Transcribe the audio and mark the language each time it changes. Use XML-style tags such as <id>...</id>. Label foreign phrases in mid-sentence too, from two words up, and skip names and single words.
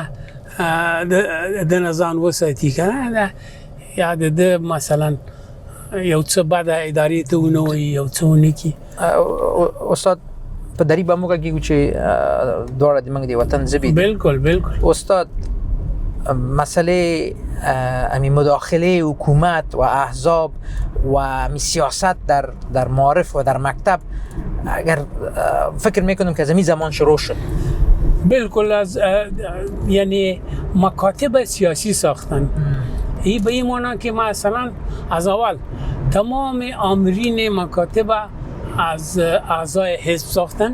<ps>ده نه ځان وساتي که نه یا د ده مثلا یو څه بده ادارې ته ونه وایي یو څه ونه کړي استاد په دري به موږ کېږو چې دواړه زموږ د وطن ژبې دي</ps> <fa>بالکل استاد مسئله مداخله حکومت و احزاب و سیاست در معارف و در مکتب اگر فکر میکنم که از این زمان شروع شد بالکل از یعنی مکاتب سیاسی ساختن این به این معنی که مثلا از اول تمام آمرین مکاتب از اعضای حزب ساختن</fa>